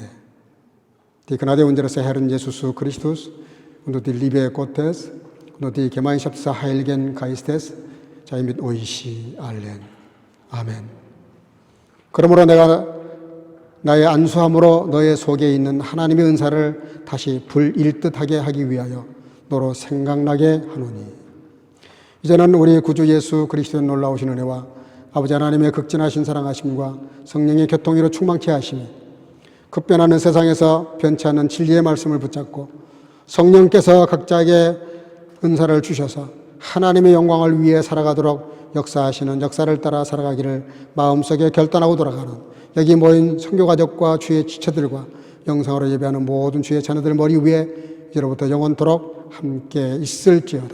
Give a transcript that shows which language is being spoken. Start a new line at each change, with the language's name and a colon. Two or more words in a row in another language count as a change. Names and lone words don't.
German: Die Gnade unseres Herrn Jesus Christus und die Liebe Gottes und die Gemeinschaft des Heiligen Geistes sei mit euch allen.
Korean: 아멘. 그러므로 내가 나의 안수함으로 너의 속에 있는 하나님의 은사를 다시 불일듯하게 하기 위하여 너로 생각나게 하노니 이제는 우리 구주 예수 그리스도의 놀라우신 은혜와 아버지 하나님의 극진하신 사랑하심과 성령의 교통으로 충만케 하심이 급변하는 세상에서 변치 않는 진리의 말씀을 붙잡고 성령께서 각자에게 은사를 주셔서 하나님의 영광을 위해 살아가도록 역사하시는 역사를 따라 살아가기를 마음속에 결단하고 돌아가는 여기 모인 선교가족과 주의 지체들과 영상으로 예배하는 모든 주의 자녀들 머리 위에 이제로부터 영원토록 함께 있을지어다.